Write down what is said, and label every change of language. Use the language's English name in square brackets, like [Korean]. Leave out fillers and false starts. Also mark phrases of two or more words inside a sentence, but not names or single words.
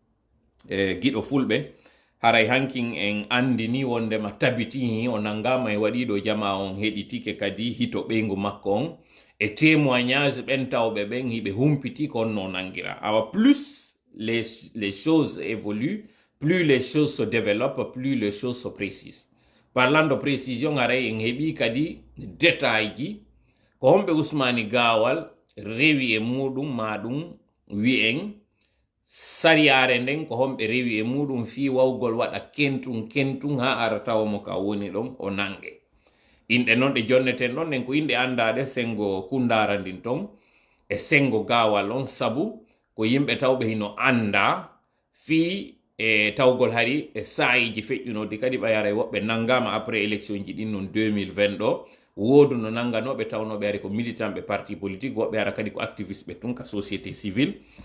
[Fula] giɗo fulɓe haray hankin en andini wondema tabiti o nangama e waɗiɗo jama on heɗitike kadi hito ɓeygu makko on e témoignage ɓen tawɓe ɓen hiɓe humpiti ko onno nangira awa [French] plus les choses évoluent plus les choses se développent plus les choses se précisent parlant de précision [Fula] haray en heɓi kadi détail ji ko homɓe Ousmane Gawal rewi e muɗum ma ɗum wi'en sariyare nden ko homɓe rewi e muɗum fi wawgol waɗa kentun ha ara tawa mo ka woni ɗon o nange inɗe noon ɗe jonneten ɗon nden ko inɗe andade sengo kundara ndin ton e sengo Gawal on sabu ko yimɓe tawɓe hino anda fi e tawgol hari e sayiji feƴƴunode kadi ɓayara e woɓɓe nangama [French] après élection [Fula] ji ɗin non 2020 ɗo wodu no nanganoɓe tawnoɓe ari ko militant ɓe [French] parti politique [Fula] woɓɓe ara kadi ko activiste ɓe tun ka [French] société civile